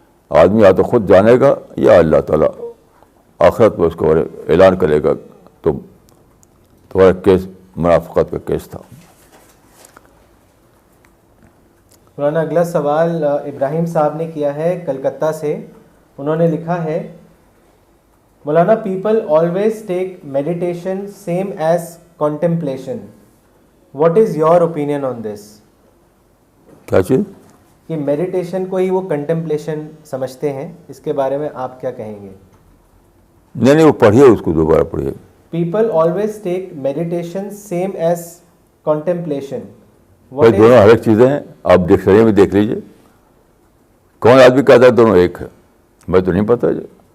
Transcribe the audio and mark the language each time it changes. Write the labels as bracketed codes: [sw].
[ur] آدمی یا تو خود جانے گا یا اللہ تعالیٰ آخرت میں اس کو اعلان کرے گا تمہارا کیس منافقت کا کیس تھا. مولانا اگلا سوال ابراہیم صاحب نے کیا ہے کلکتہ سے. انہوں نے لکھا ہے، [en] Maulana, people always take meditation same as contemplation. What is your opinion on this? [ur] کیا چیز؟ کہ میڈیٹیشن کو ہی وہ کنٹمپلیشن سمجھتے ہیں، اس کے بارے میں آپ کیا کہیں گے؟ نہیں وہ پڑھیے، اس کو دوبارہ پڑھیے. [en] People always take meditation same as contemplation. [ur] بھائی دونوں الگ چیزیں ہیں، آپ ڈکشنری میں دیکھ لیجیے. کون آدمی کہتا ہے دونوں ایک ہے؟ میں تو نہیں پتا جی.